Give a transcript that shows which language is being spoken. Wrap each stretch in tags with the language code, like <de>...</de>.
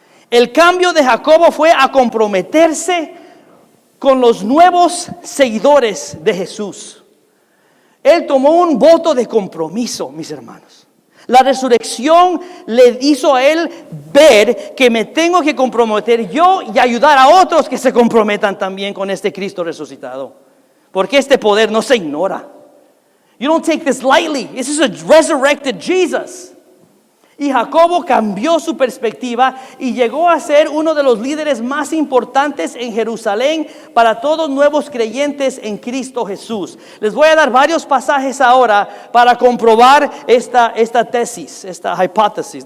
<es>El cambio de Jacobo fue a comprometerse con los nuevos seguidores de Jesús. Él tomó un voto de compromiso, mis hermanos. La resurrección le hizo a él ver que me tengo que comprometer yo y ayudar a otros que se comprometan también con este Cristo resucitado. Porque este poder no se ignora.</es> <en>You don't take this lightly. This is a resurrected Jesus.</en> <es>Y Jacobo cambió su perspectiva y llegó a ser uno de los líderes más importantes en Jerusalén para todos nuevos creyentes en Cristo Jesús. Les voy a dar varios pasajes ahora para comprobar esta tesis, esta hipótesis.</es>